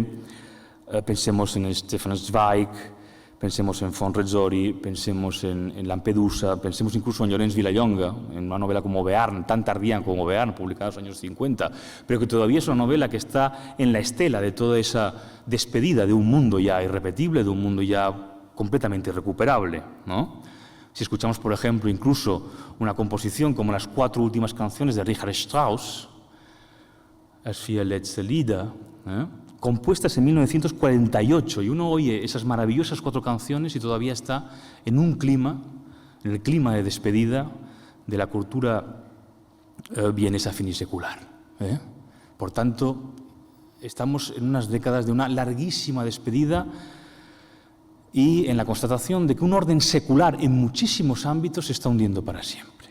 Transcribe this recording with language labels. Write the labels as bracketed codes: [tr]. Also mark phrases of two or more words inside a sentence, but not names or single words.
[es] Pensemos en Stefan Zweig, pensemos en von Rezzori, pensemos en Lampedusa, pensemos incluso en Llorenç Vilallonga, en una novela como Bearn, tan tardía como Bearn, publicada en los años 50, pero que todavía es una novela que está en la estela de toda esa despedida de un mundo ya irrepetible, de un mundo ya completamente irrecuperable, ¿no? Si escuchamos, por ejemplo, incluso una composición como las 4 últimas canciones de Richard Strauss, As vier letzte Lieder, compuestas en 1948, y uno oye esas maravillosas 4 canciones y todavía está en un clima, en el clima de despedida de la cultura vienesa finisecular. Por tanto, estamos en unas décadas de una larguísima despedida y en la constatación de que un orden secular en muchísimos ámbitos se está hundiendo para siempre.